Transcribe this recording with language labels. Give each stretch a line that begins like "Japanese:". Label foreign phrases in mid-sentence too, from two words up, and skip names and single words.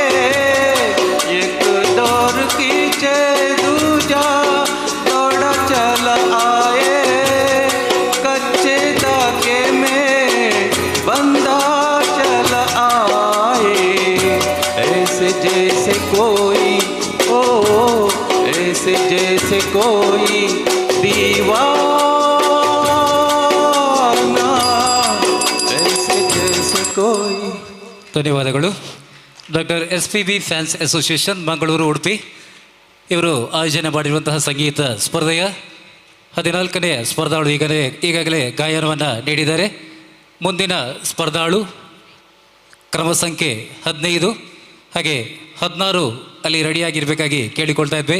Hindi: एक डोर खींचे दूजा दौड़ा चला आए, कच्चे धागे में बंधा चला आए, ऐसे जैसे कोई ओ ऐसे जैसे कोई दीवाना, ऐसे जैसे कोई।
Kannada: ಧನ್ಯವಾದಗಳು. ಡಾಕ್ಟರ್ SPB ಫ್ಯಾನ್ಸ್ ಅಸೋಸಿಯೇಷನ್ ಮಂಗಳೂರು ಉಡುಪಿ ಇವರು ಆಯೋಜನೆ ಮಾಡಿರುವಂತಹ ಸಂಗೀತ ಸ್ಪರ್ಧೆಯ 14ನೇ ಸ್ಪರ್ಧಾಳು ಈಗಾಗಲೇ ಗಾಯನವನ್ನು ನೀಡಿದ್ದಾರೆ. ಮುಂದಿನ ಸ್ಪರ್ಧಾಳು ಕ್ರಮ ಸಂಖ್ಯೆ 15 ಹಾಗೆ 16 ಅಲ್ಲಿ ರೆಡಿಯಾಗಿರಬೇಕಾಗಿ ಕೇಳಿಕೊಳ್ತಾ ಇದ್ವಿ.